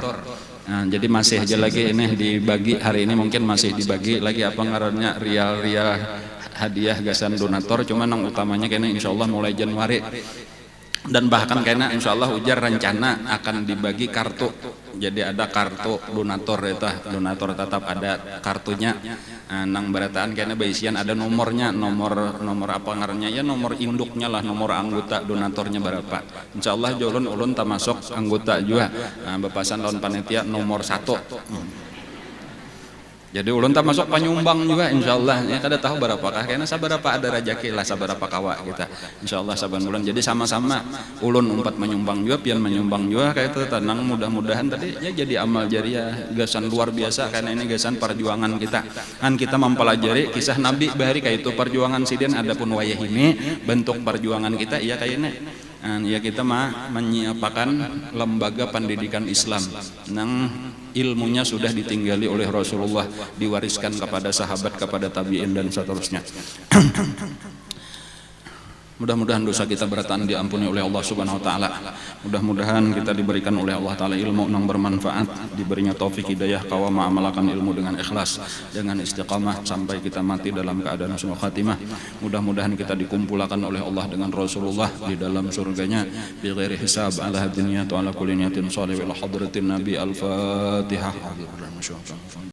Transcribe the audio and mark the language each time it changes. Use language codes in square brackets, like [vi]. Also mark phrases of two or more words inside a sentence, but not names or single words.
[bjn] Nah, jadi masih aja lagi ini dibagi hari ini, mungkin masih dibagi lagi apa ngarannya rial hadiah gasan donatur, cuman yang utamanya kayaknya [ar] إن شاء الله [bjn] mulai Januari. Dan bahkan kayaknya [ar] إن شاء الله [bjn] ujar rencana akan dibagi kartu, jadi ada kartu donatur itu, donatur tetap ada kartunya. Nang Barataan kayaknya baisian ada nomornya, nomor apa ngarannya ya, nomor induknya lah, nomor anggota donaturnya berapa. [ar] إن شاء الله [bjn] ulun termasuk anggota juga, bepasan lawan panitia nomor 1. Jadi ulun tak masuk penyumbang juga insyaallah. Ya kada tahu berapakah, karena saberapa ada rejeki lah saberapa kawa kita. Insyaallah saban bulan. Jadi sama-sama ulun umpat menyumbang juga, pian menyumbang juga kayak itu. Tenang, mudah-mudahan tadi ya jadi amal jariah gasan luar biasa, karena ini gasan perjuangan kita. Kan kita mempelajari kisah Nabi bahari kayak itu perjuangan sidin, adapun wayah ini bentuk perjuangan kita ya kayaknya. [id] Ya kita menyiapkan lembaga pendidikan Islam yang ilmunya sudah ditinggali oleh Rasulullah, diwariskan kepada sahabat, kepada tabi'in dan seterusnya. Mudah-mudahan dosa kita Barataan diampuni oleh Allah [ar] سبحانه وتعالى. [id] Mudah-mudahan kita diberikan oleh [ar] الله تعالى [id] ilmu yang bermanfaat, diberinya taufik hidayah kawa mengamalkan ilmu dengan ikhlas, dengan istiqamah sampai kita mati dalam keadaan [ar] حسن الخاتمة. [id] Mudah-mudahan kita dikumpulkan oleh Allah dengan Rasulullah di dalam surganya [ar] بغير حساب, على هذه النية وعلى كل نية صالح إلى حضرة النبي. [id] Al-Fatihah.